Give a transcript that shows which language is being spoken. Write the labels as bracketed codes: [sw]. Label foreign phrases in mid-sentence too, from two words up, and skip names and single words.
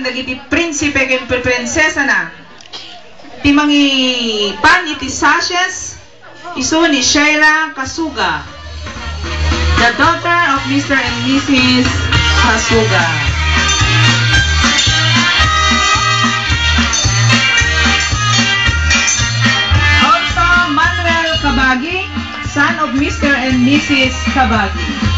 [ilo] dagiti prinsipe ken prinsesa na ti mangi pan iti sashes isu ni Sheila Kasuga, [en] the daughter of Mr. and Mrs. Kasuga. Also Manuel Kabagi, son of Mr. and Mrs. Kabagi.